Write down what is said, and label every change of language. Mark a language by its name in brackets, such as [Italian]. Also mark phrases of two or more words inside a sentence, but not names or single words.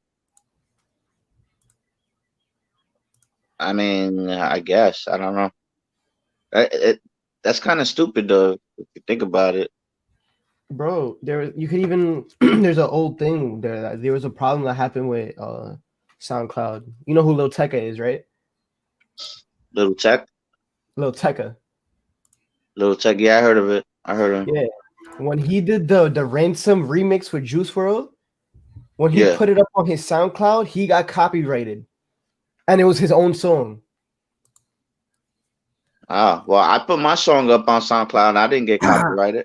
[English] I mean, I guess. I don't know. That's kind of stupid, though, if you think about it. Bro, you could even there's an old thing there was a problem that happened with SoundCloud. You know who Lil Tecca is, right? Lil Tecca? Lil Tecca. Lil Tecca, yeah, I heard of it. I heard him. Yeah. When he did the Ransom remix with Juice WRLD, when he put it up on his SoundCloud, he got copyrighted. And it was his own song. Ah, well, I put my song up on SoundCloud and I didn't get copyrighted.